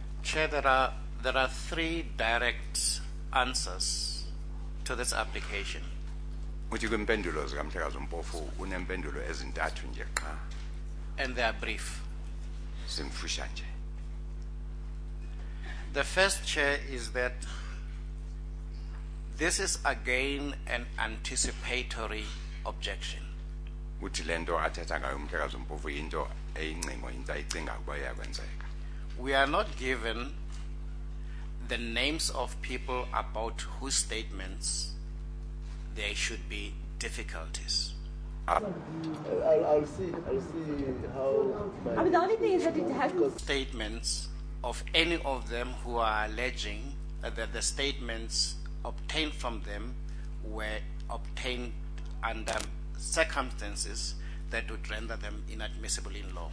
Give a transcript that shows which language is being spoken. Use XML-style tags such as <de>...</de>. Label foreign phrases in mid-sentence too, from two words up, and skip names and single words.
<en>Chair, there are three direct answers to this application.</en> <xh>Uthi kwimpendulo zikaMhlekazi uMpofu unempendulo ezintathu nje qha.</xh> <en>And they are brief.</en> <xh>Simfusha nje.</xh> <en>The first, Chair, is that this is again an anticipatory objection.</en> <xh>Uthi lento athetha ngayo uMhlekazi uMpofu into eyingcingo into ayicinga ukuba iyakwenzeka.</xh> <en>We are not given the names of people about whose statements there should be difficulties. I'll see how. I mean, the only thing is that it has Statements of any of them who are alleging that the statements obtained from them were obtained under circumstances that would render them inadmissible in law.</en>